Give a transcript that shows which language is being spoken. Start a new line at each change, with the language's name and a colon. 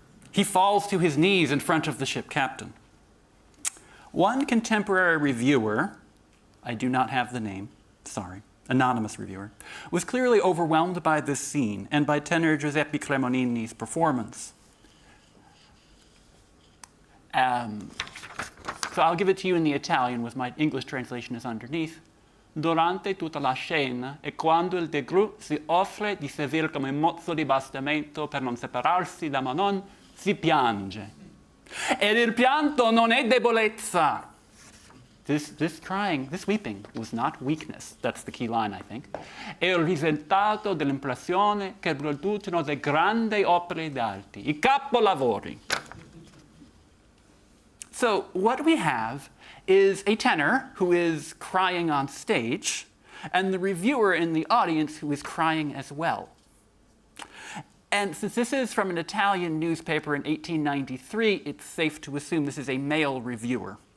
English: He falls to his knees in front of the ship captain. One contemporary reviewer, I do not have the name, sorry, anonymous reviewer, was clearly overwhelmed by this scene and by tenor Giuseppe Cremonini's performance. So I'll give it to you in the Italian with my English translation is underneath.
Italian: Durante tutta la scena e quando il de Grieux si offre di servire come mozzo di bastimento per non separarsi da Manon, si piange. Ed il pianto non è debolezza.
English: This crying, this weeping was not weakness. That's the key line, I think.
Italian: È il risultato dell'impressione che producono le grandi opere d'arte, I capolavori.
English: So what we have is a tenor who is crying on stage, and the reviewer in the audience who is crying as well. And since this is from an Italian newspaper in 1893, it's safe to assume this is a male reviewer.